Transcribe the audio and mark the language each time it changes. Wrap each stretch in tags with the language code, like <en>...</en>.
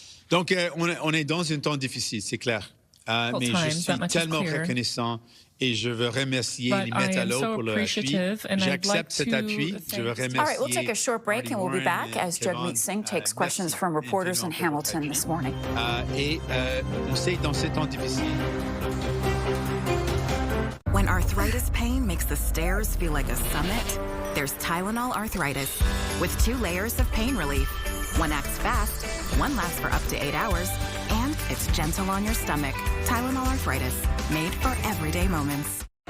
<fr>Donc, on est dans un temps difficile, c'est clair. Mais je suis tellement reconnaissant et je veux remercier les Met à l'eau pour leur appui. J'accepte cet appui. Je veux remercier.</fr> <en>All right, we'll take a short break and we'll be back as Jagmeet Singh takes questions from reporters in Hamilton this morning.</en> <fr>Et on sait dans ces temps difficiles.</fr> <en>When arthritis pain makes the stairs feel like a summit, there's Tylenol Arthritis with 2 layers of pain relief. One acts fast, one lasts for up to 8 hours, and it's gentle on your stomach. Tylenol Arthritis, made for everyday moments.</en>